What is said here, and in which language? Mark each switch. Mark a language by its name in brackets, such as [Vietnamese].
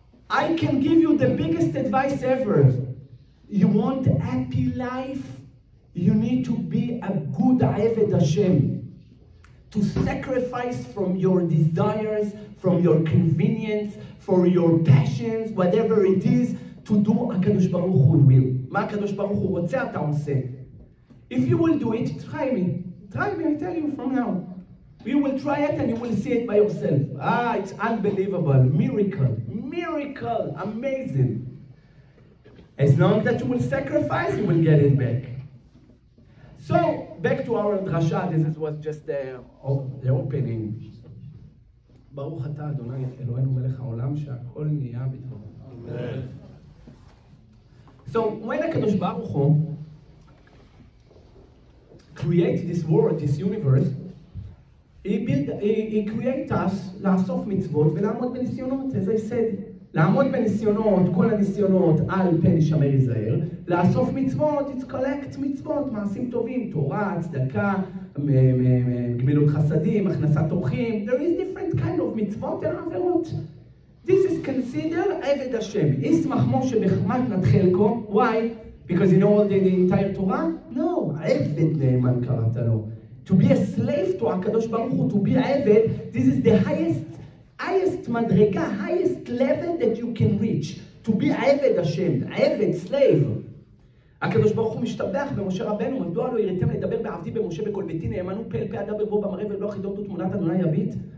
[English] I can give you the biggest advice ever. You want a happy life? You need to be a good Eved Hashem. To sacrifice from your desires, from your convenience, for your passions, whatever it is, to do הקדוש ברוך הוא will. [Hebrew] מה הקדוש ברוך הוא רוצה, אתה עושה. [English] If you will do it, try me. Try me, I tell you from now. You will try it and you will see it by yourself. It's unbelievable. Miracle. Amazing. As long as you will sacrifice, you will get it back. So, back to our drasha. This was just the opening. [Hebrew] ברוך אתה, אדוני, אלוהינו מלך העולם, שהכל נהיה בדברו. [English] Amen. So, when הקדוש ברוך הוא created this world, this universe, he created us [Hebrew] לאסוף מצוות ולעמוד בניסיונות, [English] as I said. [Hebrew] לעמוד בניסיונות, כל הניסיונות על פן ישמר יזהר. לאסוף מצוות, [English] it's collect [Hebrew] מצוות, מעשים טובים, תורה, צדקה, גמילות חסדים, הכנסת אורחים. [English] There is different kind of מצוות and עבירות. This is considered עבד השם. [Hebrew] ישמח משה בחמת חלקו. [English] Why? Because you know all the entire Torah? No, [Hebrew] עבד נאמן קראת לו. [English] To be a slave to הקדוש ברוך הוא, to be עבד, this is the highest מדרגה, highest level that you can reach. To be עבד השם, עבד, slave. [Hebrew] הקדוש ברוך הוא משתבח במשה רבנו, מדוע לא יראתם לדבר בעבדי במשה בכל ביתי, נאמנו פה אל פה אדבר בו במראה ולא חידות ותמונת אדוני יביט.